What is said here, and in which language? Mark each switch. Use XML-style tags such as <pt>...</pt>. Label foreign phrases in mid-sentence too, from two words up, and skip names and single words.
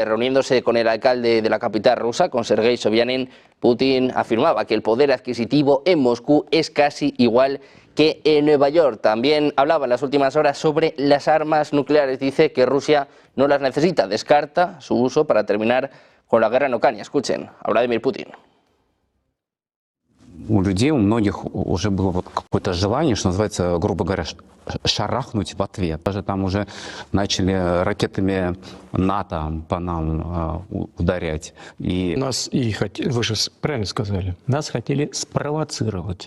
<es>Reuniéndose con el alcalde de la capital rusa, con Sergei Sobyanin, Putin afirmaba que el poder adquisitivo en Moscú es casi igual que en Nueva York. También hablaba en las últimas horas sobre las armas nucleares. Dice que Rusia no las necesita, descarta su uso para terminar con la guerra en Ucrania. Escuchen a Vladimir Putin.</es> <ru>У людей, у многих уже было вот какое-то желание, что называется, грубо говоря, шарахнуть в ответ. Даже там уже начали ракетами НАТО по нам ударять. И Нас и вы же правильно сказали, нас хотели спровоцировать.</ru>